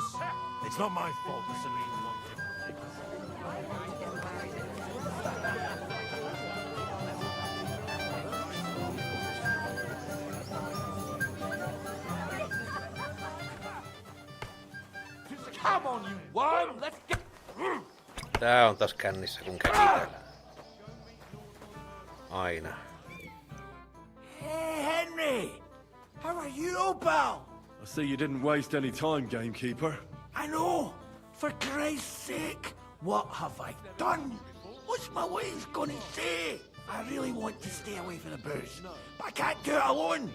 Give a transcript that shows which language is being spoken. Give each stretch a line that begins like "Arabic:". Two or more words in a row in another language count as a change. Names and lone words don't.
English: It's not my fault the Samin wants him. Come on, you worm! Let's get...
Finnish: Tää on taas kännissä kun käsitellään. Aina.
English: Hey, Henry! How are you, pal? I see you didn't waste any time, gamekeeper. I know. For Christ's sake, what have I done? What's my wife gonna say? I really want to stay away from the booze, but I can't do it alone.